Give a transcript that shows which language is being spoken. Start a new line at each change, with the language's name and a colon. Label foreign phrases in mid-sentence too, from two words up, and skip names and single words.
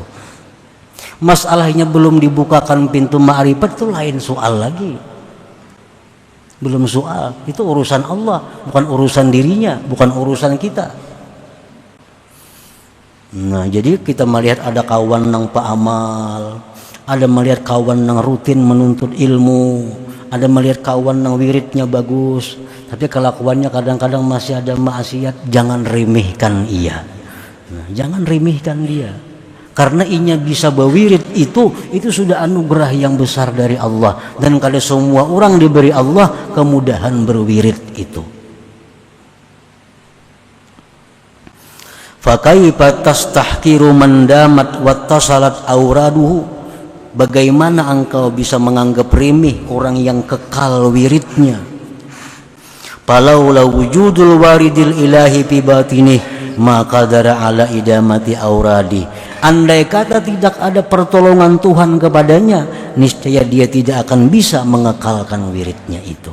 Indonesian: Masalahnya belum dibukakan pintu ma'rifat itu lain soal lagi. Belum soal, itu urusan Allah, bukan urusan dirinya, bukan urusan kita. Nah, jadi kita melihat ada kawan nang paamal, ada melihat kawan nang rutin menuntut ilmu, ada melihat kawan nang wiridnya bagus, tapi kelakuannya kadang-kadang masih ada maksiat. Jangan remehkan ia. Nah, jangan remehkan dia. Karena inya bisa berwirid itu sudah anugerah yang besar dari Allah. Dan kalau semua orang diberi Allah kemudahan berwirid itu.
Arabic: فكيف تستحقر من دامت واتصلت أوراده.
Indonesian: Bagaimana engkau bisa menganggap remeh orang yang kekal wiridnya?
Arabic: فلولا وجود الوارد الإلهي في باطنه ما قدر على إدامة الأوراد.
Indonesian: Andai kata tidak ada pertolongan Tuhan kepadanya, niscaya dia tidak akan bisa mengekalkan wiridnya itu.